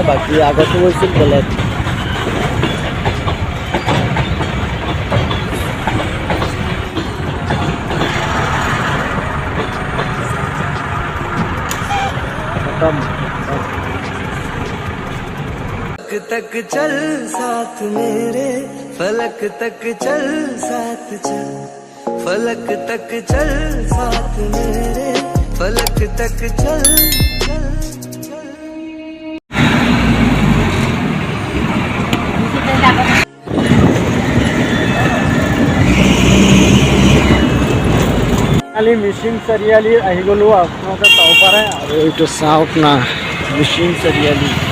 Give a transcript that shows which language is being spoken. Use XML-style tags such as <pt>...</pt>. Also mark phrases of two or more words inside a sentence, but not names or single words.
<as>বাকী আগতো গৈছিল বেলেগ।</as> <hi>तक चल साथ मेरे फलक तक चल साथ चल, फलक तक चल साथ मेरे फलक तक चल।</hi> <as>মিচিং চাৰিআলি আহি গ'লোঁ, আপোনালোকে চাব পাৰে। আৰু এইটো চাওক না, মিচিং চাৰিআলি।</as>